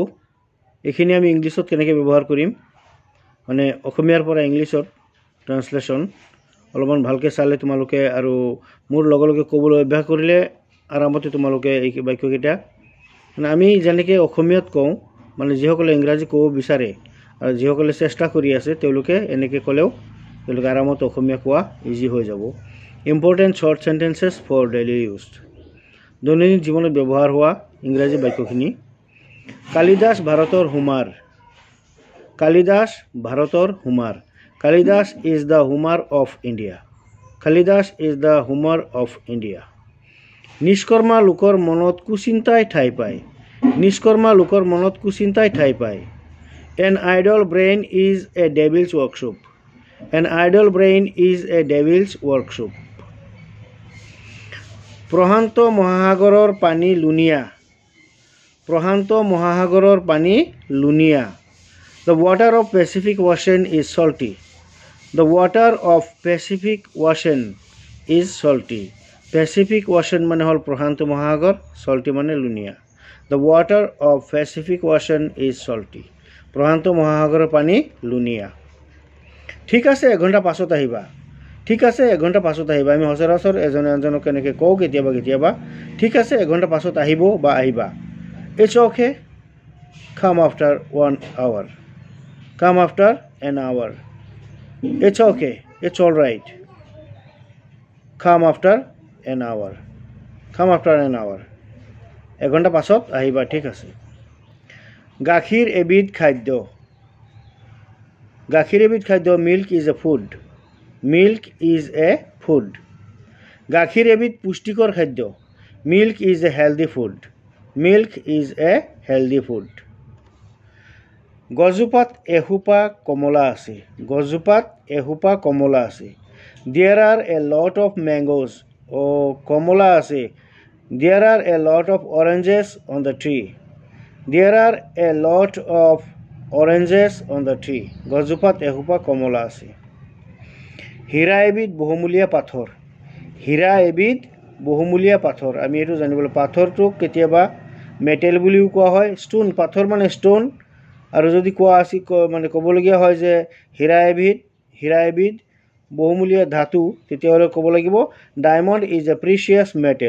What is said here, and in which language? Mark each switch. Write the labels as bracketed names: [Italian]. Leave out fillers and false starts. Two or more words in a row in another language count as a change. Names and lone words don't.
[Assamese] এখিনি আমি ইংলিছত কেনেকৈ ব্যৱহাৰ কৰিম মানে অসমীয়াৰ পৰা ইংলিছত ট্ৰান্সলেচন অলপমান ভালকৈ চালে তোমালোকে আৰু মোৰ লগে ক'বলৈ অভ্যাস কৰিলে আৰামতে তোমালোকে এই বাক্যকেইটা মানে আমি যেনেকৈ অসমীয়াত কওঁ মানে যিসকলে ইংৰাজী ক'ব বিচাৰে আৰু যিসকলে চেষ্টা কৰি আছে তেওঁলোকে এনেকৈ ক'লেও তেওঁলোকে আৰামত অসমীয়া কোৱা ইজি হৈ যাব। [English] Important short sentences for daily use. [Assamese] দৈনন্দিন জীৱনত ব্যৱহাৰ হোৱা ইংৰাজী বাক্যখিনি। কালিদাস ভাৰতৰ হুমাৰ। কালিদাস ভাৰতৰ হুমাৰ। [English] কালিদাস is the Homer of India. কালিদাস is the Homer of India. [Assamese] নিষ্কৰ্মা লোকৰ মনত কুচিন্তাই ঠাই পায়। নিষ্কৰ্মা লোকৰ মনত কুচিন্তাই ঠাই পায়। [English] An idle brain is a devil's workshop. An idle brain is a devil's workshop. [Assamese] প্ৰশান্ত মহাসাগৰৰ পানী লুনিয়া। প্ৰশান্ত মহাসাগৰৰ পানী লুনিয়া। [English] The water of Pacific Ocean is salty. The water of Pacific Ocean is salty. [Assamese] Pacific Ocean মানে হল প্ৰশান্ত মহাসাগৰ, salty মানে লুনিয়া। [English] The water of Pacific Ocean is salty. [Assamese] প্ৰশান্ত মহাসাগৰৰ পানী লুনিয়া। ঠিক আছে, 1 ঘণ্টা পাছত আহিবা। ঠিক আছে, 1 ঘণ্টা পাছত আহিবা। আমি সচৰাচৰ এজনে আনজনক কেনেকৈ কওঁ কেতিয়াবা ঠিক আছে 1 ঘণ্টা পাছত আহিব বা আহিবা। [English] It's okay. Come after 1 hour. Come after an hour. It's okay. It's all right. Come after an hour. Come after an hour. [Assamese] 1 ঘণ্টা পাছত আহিবা, ঠিক আছে। গাখীৰ এবিধ খাদ্য। গাখীৰ এবিধ খাদ্য। [English] Milk is a food. Milk is a food. [Assamese] গাখীৰ এবিধ পুষ্টিকৰ খাদ্য। [English] Milk is a healthy food. Milk is a healthy food. [Assamese] গছজোপাত এসোপা কমলা আছে। গছজোপাত এসোপা কমলা আছে। [English] There are a lot of mangoes. [Assamese] কমলা আছে। [English] There are a lot of oranges on the tree. There are a lot of oranges on the tree. [Assamese] গছজোপাত এসোপা কমলা আছে। হীৰা এবিধ বহুমূলীয়া পাথৰ। হীৰা এবিধ বহুমূলীয়া পাথৰ। আমি এইটো জানিবলৈ পাথৰটোক কেতিয়াবা মেটেল বুলিও কোৱা হয়। ষ্টোন, পাথৰ মানে ষ্টোন। আৰু যদি কোৱা আছে মানে ক'বলগীয়া হয় যে হীৰা এবিধ বহুমূলীয়া ধাতু, তেতিয়াহ'লে ক'ব লাগিব [English] Diamond is a precious metal.